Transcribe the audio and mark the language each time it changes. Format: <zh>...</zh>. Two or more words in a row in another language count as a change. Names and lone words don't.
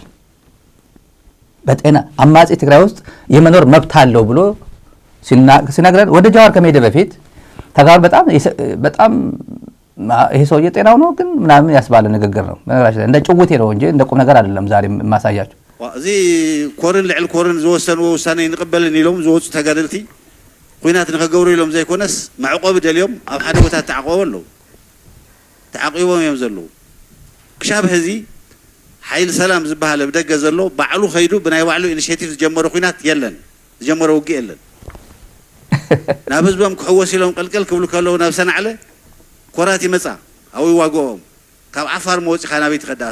<am>በጤና አማጺ ትግራይ ውስጥ የመኖር መብት አለው ብሎ ሲናገር ወደ ጃዋር ከመሄደ በፊት ተጋሩ በጣም ይሄ ሰውዬ ጤናው ነው ግን ምናምን ያስባለ ንግግር ነው። እንደ ጭውቴ ነው እንጂ እንደ ቁም ነገር አይደለም። ዛሬ ማሳያችሁ</am> <ti>እዚ ኮርን ልዕል ኮርን ዝወሰንዎ ውሳነ ይንቅበልን ኢሎም ዝወፁ ተጋደልቲ ኩናት ንኸገብሩ ኢሎም ዘይኮነስ ማዕቆብ ደልዮም ኣብ ሓደ ቦታ ተዓቆቦም ኣለዉ ተዓቂቦም እዮም ዘለዉ። ክሻብ ሕዚ ሓይሊ ሰላም ዝበሃል ብደገ ዘሎ ባዕሉ ኸይዱ ብናይ ባዕሉ ኢኒሽቲቭ ዝጀመረ ኩናት የለን፣ ዝጀመረ ውግእ የለን። ናብ ህዝቦም ክሕወስ ኢሎም ቅልቅል ክብሉ ከለዉ ናብ ሰናዕለ ኮራት ይመፃ ኣብኡ ይዋግኦም። ካብ ዓፋር መወፂኻ ናበይ ትኸዳእ?</ti>